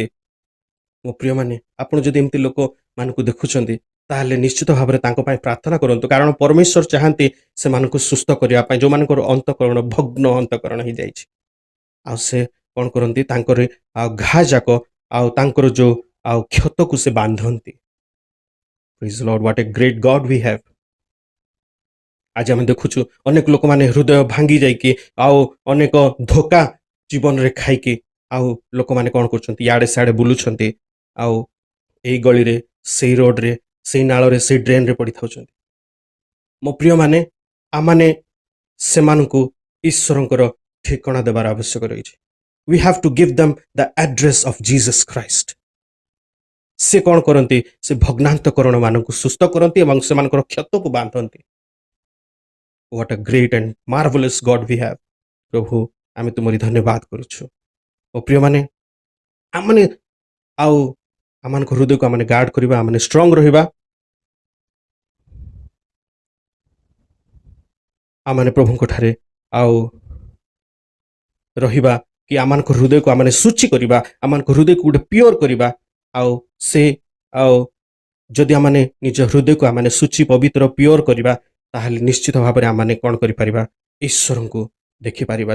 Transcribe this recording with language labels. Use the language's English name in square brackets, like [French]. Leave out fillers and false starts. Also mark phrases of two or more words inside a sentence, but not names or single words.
[Odia] ମୋ ପ୍ରିୟମାନେ ଆପଣ ଯଦି ଏମିତି ଲୋକମାନଙ୍କୁ ଦେଖୁଛନ୍ତି ତାହେଲେ ନିଶ୍ଚିତ ଭାବରେ ତାଙ୍କ ପାଇଁ ପ୍ରାର୍ଥନା କରନ୍ତୁ କାରଣ ପରମେଶ୍ୱର ଚାହାନ୍ତି ସେମାନଙ୍କୁ ସୁସ୍ଥ କରିବା ପାଇଁ ଯୋଉମାନଙ୍କର ଅନ୍ତଃକରଣ ଭଗ୍ନ ଅନ୍ତଃକରଣ ହେଇଯାଇଛି ଆଉ ସେ କ'ଣ କରନ୍ତି ତାଙ୍କର ଆଉ ଘା ଯାକ ଆଉ ତାଙ୍କର ଯୋଉ ଆଉ କ୍ଷତକୁ ସେ ବାନ୍ଧନ୍ତି। [English] Praise the Lord what a great God we have. [Odia] ଆଜି ଆମେ ଦେଖୁଛୁ ଅନେକ ଲୋକମାନେ ହୃଦୟ ଭାଙ୍ଗି ଯାଇକି ଆଉ ଅନେକ ଧୋକା ଜୀବନରେ ଖାଇକି ଆଉ ଲୋକମାନେ କ'ଣ କରୁଛନ୍ତି ଇଆଡ଼େ ସିଆଡ଼େ ବୁଲୁଛନ୍ତି ଆଉ ଏଇ ଗଳିରେ ସେଇ ରୋଡରେ ସେଇ ନାଳରେ ସେଇ ଡ୍ରେନରେ ପଡ଼ିଥାଉଛନ୍ତି। ମୋ ପ୍ରିୟମାନେ ଆମମାନେ ସେମାନଙ୍କୁ ଈଶ୍ୱରଙ୍କର ଠିକଣା ଦେବାର ଆବଶ୍ୟକ ରହିଛି। [English] We have to give them the address of Jesus Christ. [Odia] से କ'ଣ କରନ୍ତି ସେ ଭଗ୍ନାନ୍ତକରଣ ମାନଙ୍କୁ ସୁସ୍ଥ କରନ୍ତି ଏବଂ ସେମାନଙ୍କର କ୍ଷତକୁ ବାନ୍ଧନ୍ତି। [English] What a great and marvelous God we have। [Odia] ପ୍ରଭୁ ଆମେ ତୁମରି ଧନ୍ୟବାଦ କରୁଛୁ। ଓ ପ୍ରିୟମାନେ ଆମମାନେ ଆଉ ଆମମାନଙ୍କ ହୃଦୟକୁ ଆମମାନେ ଗାର୍ଡ କରିବା ଆମମାନେ ଷ୍ଟ୍ରଙ୍ଗ ରହିବା ଆମମାନେ ପ୍ରଭୁଙ୍କ ଠାରେ ଆଉ ରହିବା କି ଆମମାନଙ୍କ ହୃଦୟକୁ ଆମମାନେ ଶୁଚି କରିବା ଆମମାନଙ୍କ ହୃଦୟକୁ ଗୋଟେ ପିଓର କରିବା ଆଉ ସେ ଆଉ ଯଦି ଆମମାନେ ନିଜ ହୃଦୟକୁ ଆମମାନେ ଶୁଚି ପବିତ୍ର ପିଓର କରିବା ତାହେଲେ ନିଶ୍ଚିତ ଭାବରେ ଆମମାନେ କ'ଣ କରିପାରିବା ଈଶ୍ୱରଙ୍କୁ ଦେଖିପାରିବା।